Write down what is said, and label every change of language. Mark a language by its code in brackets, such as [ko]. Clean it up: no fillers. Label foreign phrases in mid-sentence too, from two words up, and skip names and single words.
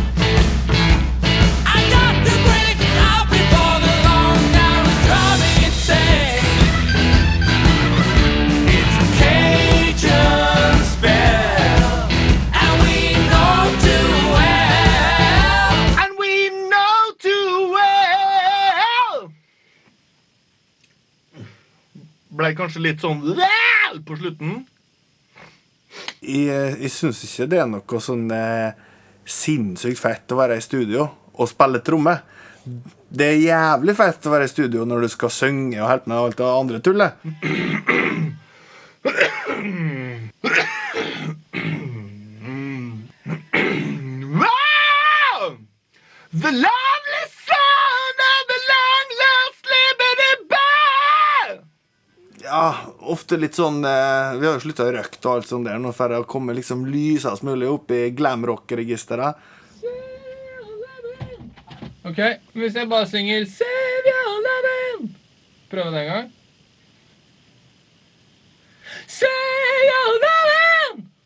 [en] I got to break out before the long hours drive me insane. It's a Cajun spell, and we know too well. And we know too well. [no] Ble kanskje litt sånn på slutten. Jeg synes ikke det er noe sånn sinnssykt fett å være i studio og spille tromme. Det er jævlig fett å være i studio når du skal synge og hjelpe med alt det andre tullet. [en] Wow! The lovely son of the long lost liberty bell! [no] Ja, ofte litt sånn vi har jo sluttet å røkke og alt sånt der nå for å komme liksom lysest mulig opp i glamrock-registeret. Ok, hvis jeg bare synger [en] Save your lovin'. [no] Prøve det en gang. [en] Save your lovin'.